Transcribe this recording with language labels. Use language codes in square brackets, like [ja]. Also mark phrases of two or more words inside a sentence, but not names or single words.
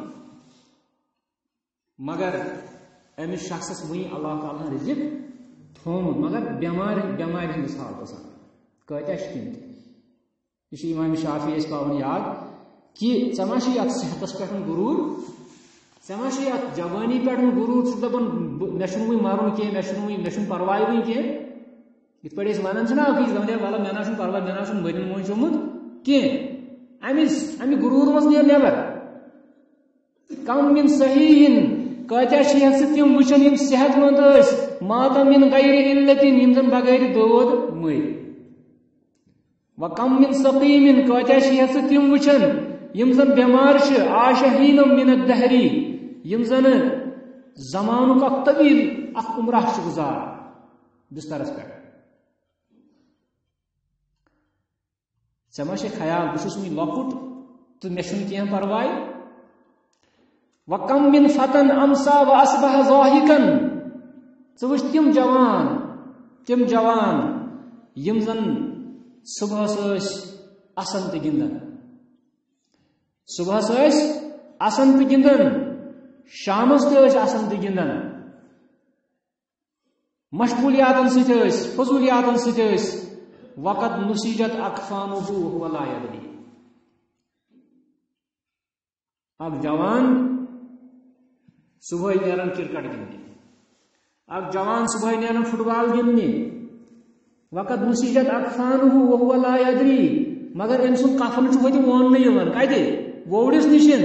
[ks] مگر أمس شخصس وٕنہِ اللہ تعالیٰ ہن رزق تھوٚومُت مگر بٮ۪مارِ ہٕنٛدِس حالتس کۭتیاہ چھِ تِم تہِ یہِ چھُ امام شافعی اَسہِ پاوان یاد کہ ژےٚ ما چھُے اتھ صحتس پٮ۪ٹھ غروٗر ژےٚ ما چھُے اتھ جوانی پٮ۪ٹھ غروٗر ژٕ چھُکھ دپان مےٚ چھُنہٕ وٕنہِ مرُن کینٛہہ مےٚ چھُنہٕ پرواے وٕنہِ کینٛہہ یِتھ پٲٹھۍ أسۍ ونان چھِنہ أکِس دپان ہے وَلہٕ مےٚ نہ چھُنہٕ پرواے مےٚ نہ چھُنہٕ مٔرِتھ موٗجوٗمُت کینٛہہ امہِ غروٗر منٛز نیر نٮ۪بر [ar] کم من صحیحن [ks] کۭتیاہ چھِ ہٮ۪کھ تِم وٕچھان یِم صحت مند ٲسۍ [ar] ماتم من غیر علتِن [ks] یِم زن بغٲر دود مٔرۍ [ar] وَكَمْ مِنْ سَقِيمٍ [ks] کۭتیاہ چھِ ہٮ۪کھ تِم وٕچھان یم زن بیمار چھِ [ar] عاش حیٖنًا مِنَ الدَّهْرِ [ks] یم زن زمانُک اکھ طویل اکھ عمرہ چھِ گُزار بسترس پٮ۪ٹھ ژےٚ ما چھے خیال بہٕ چھُس وٕنہِ لۄکُٹ تہٕ مےٚ چھُنہٕ کینٛہہ پرواے [ar] وَكَمْ مِنْ فَتًى أَمْسَى وَأَصْبَحَ ضَاحِكًا [ks] ژٕ وٕچھ تِم جوان یم زن صبحس ٲسۍ اَسان تہٕ گِنٛدان صبحس ٲسۍ اَسان تہٕ گِنٛدان شامس تہِ ٲسۍ اَسان تہٕ گِنٛدان مشغولیاتن سۭتۍ ٲسۍ فضولیاتن سۭتۍ ٲسۍ [ar] وقت نُسیجت اکفانُہ وَہُوَ لا یدری [ks] اکھ جوان صبحٲے نیران کرکٹ گِنٛدنہِ اکھ جوان صبحٲے نیران فٹ بال گِنٛدنہِ [ar] وقت نُسیجت اکفانُہ وَہُوَ لا یدری [ks] مگر أمۍ سُنٛد کفن چھُ وۄنۍ ووننہٕ یِوان کتہِ ووڑِس نِش